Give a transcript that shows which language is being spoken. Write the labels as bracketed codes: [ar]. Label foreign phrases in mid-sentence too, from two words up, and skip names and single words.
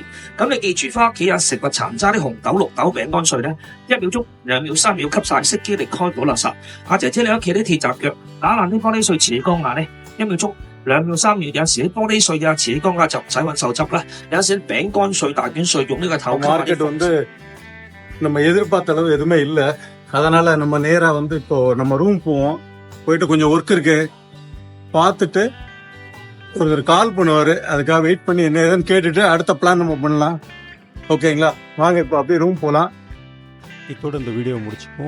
[yue] 咁你記住翻屋企啊，食物殘渣啲紅豆、綠豆、餅乾碎咧，1秒鐘、2秒、3秒吸晒，熄機離開倒垃圾。阿姐姐你屋企啲鐵閘腳打爛啲玻璃碎，瓷缸牙咧，1秒鐘、2秒、3秒，有時啲玻璃碎啊、瓷缸牙就唔使揾手執啦。有時啲餅乾碎、大卷碎用呢個頭吸。 [ta] மார்க்கெட் வந்து நம்ம எதிர்பார்த்த அளவு எதுவுமே இல்லை, அதனால நம்ம நேராக வந்து இப்போ நம்ம ரூம் போவோம். போயிட்டு கொஞ்சம் ஒர்க் இருக்கு பார்த்துட்டு ஒருத்தர் கால் பண்ணுவார், அதுக்காக வெயிட் பண்ணி என்ன ஏதுன்னு கேட்டுட்டு அடுத்த பிளான் நம்ம பண்ணலாம். ஓகேங்களா? வாங்க இப்போ அப்படியே ரூம் போகலாம். இதோட இந்த வீடியோ முடிச்சுப்போம்.